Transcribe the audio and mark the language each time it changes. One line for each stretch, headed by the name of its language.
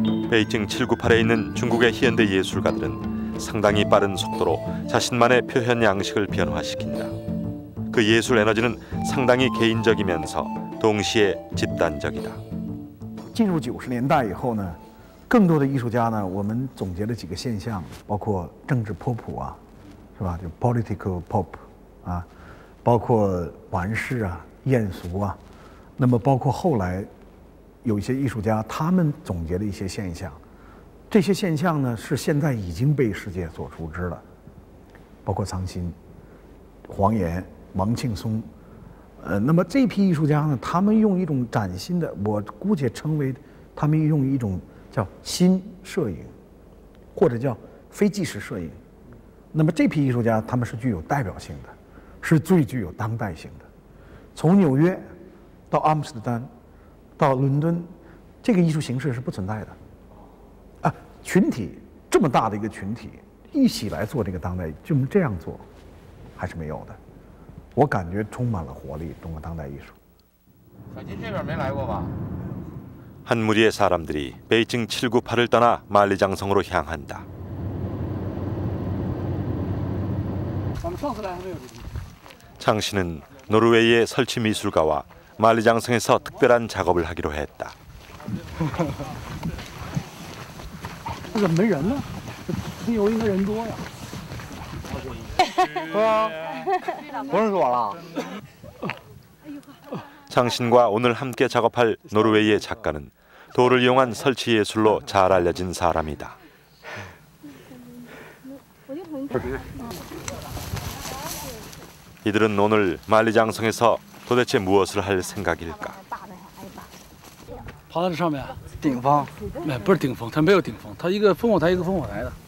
Korean: 베이징 798에 있는 중국의 현대 예술가들은 상당히 빠른 속도로 자신만의 표현 양식을 변화시킨다. 그 예술 에너지는 상당히 개인적이면서 동시에 집단적이다.
Chinese: 进入90年代以后呢，更多的艺术家呢，我们总结了几个现象，包括政治波普啊，是吧？就 political pop 啊，包括玩世啊、艳俗啊，那么包括后来有一些艺术家他们总结的一些现象，这些现象呢是现在已经被世界所熟知了，包括苍心、黄岩、王庆松，那么这批艺术家呢，他们用一种崭新的，我姑且称为他们用一种叫新摄影，或者叫非纪实摄影。那么这批艺术家他们是具有代表性的，是最具有当代性的。从纽约到阿姆斯特丹，到伦敦，这个艺术形式是不存在的。啊，群体这么大的一个群体一起来做这个当代，就这样做，还是没有的。我感觉充满了活力，中国当代艺术。小金这边没来过吧？
Korean: 한 무리의 사람들이 베이징 798을 떠나 만리장성으로 향한다. 장 씨는 노르웨이의 설치 미술가와 만리장성에서 특별한 작업을 하기로 했다.
Chinese: 这怎么没人呢？这有应该人多呀。对啊，不认识我了。
Korean: 장신과 오늘 함께 작업할 노르웨이의 작가는 돌을 이용한 설치 예술로 잘 알려진 사람이다. 이들은 오늘 만리장성에서 도대체 무엇을 할 생각일까?
Chinese: 爬到这上面，顶峰？不是顶峰，它没有顶峰，它一个烽火台一个烽火台的。